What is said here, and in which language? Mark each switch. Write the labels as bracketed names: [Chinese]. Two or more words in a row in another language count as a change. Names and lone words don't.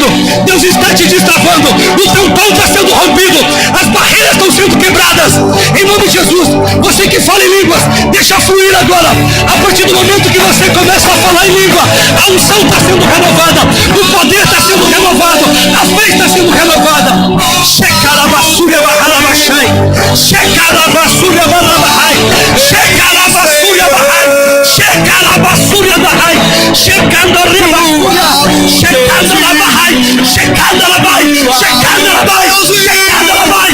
[Portuguese] Deus está te destravando. O teu pão está sendo rompido. As barreiras estão sendo quebradas. Em nome de Jesus, você que fala em línguas, deixa fluir agora. A partir do momento que você começa a falar em língua, a unção está sendo renovada, o poder está sendo renovado, a fé está sendo renovada. Shekarabassúria barrabachai. Shekarabassúria barrabachai. Shekarabassúria barrai. Shekarabassúria barrai. Shekandarabassúria. Shekandarabai. Shekandarabai. Shekandarabai. Shekandarabai.